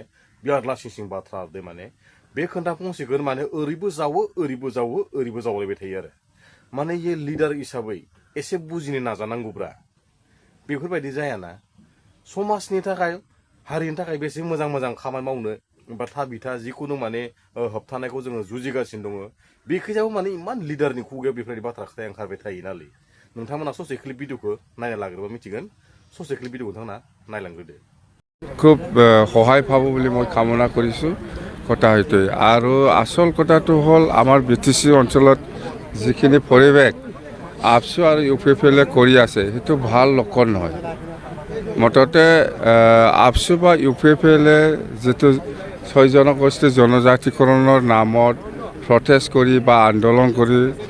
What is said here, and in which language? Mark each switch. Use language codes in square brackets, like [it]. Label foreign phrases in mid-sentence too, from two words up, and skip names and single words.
[brx] बिराद लासिं बाथ्रा दे माने बे खोन्था फंसेखौ माने ओरैबो जावलायबाय थायो आरो माने ये लिडार हिसाबै एसे बुजिनो नाजानांगौब्रा बेफोरबायदि जायाना समाजनि थाखाय हारिनि थाखाय बेसे मोजां खामानि मावनो बा बिथा जिखुनु माने होबथानायखौ जोङो जुजिगासिनो दङ बेखैजाबो माने इमान लिडारनि खुगायाव बेफोरबायदि बाथ्रा खोथाया ओंखारबाय थायो नालाय नोंथांमोना ससे क्लिप भिडिअखौ नायना लाग्रोबा मिथिगोन ससे क्लिप भिडिअखौ नोंथांमोना नायलांग्रोदो [as] খুব সহায় পাব বুলি মই কামনা কৰিছোঁ কথা হয়তো আৰু আচল কথাটো হ'ল আমাৰ BTC অঞ্চলত যিখিনি পৰিৱেশ আবসু আৰু ইউপিপিএলে কৰি আছে সেইটো ভাল লক্ষণ নহয় মুঠতে আবসু বা ইউপিপিএলে যেটো 6 জনগোষ্ঠী জনজাতিকৰণৰ নামত প্ৰটেষ্ট কৰি বা আন্দোলন কৰি